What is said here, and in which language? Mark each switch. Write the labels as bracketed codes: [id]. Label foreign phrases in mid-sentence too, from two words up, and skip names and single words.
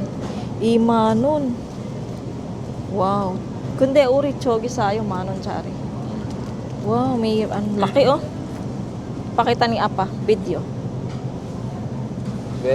[en] Imanon. Wow. [ko] 근데 우리 저기 사요 10,000원짜리. [tl] Wow, may laki, oh. Pakita ni Apa, video. [ko] 왜?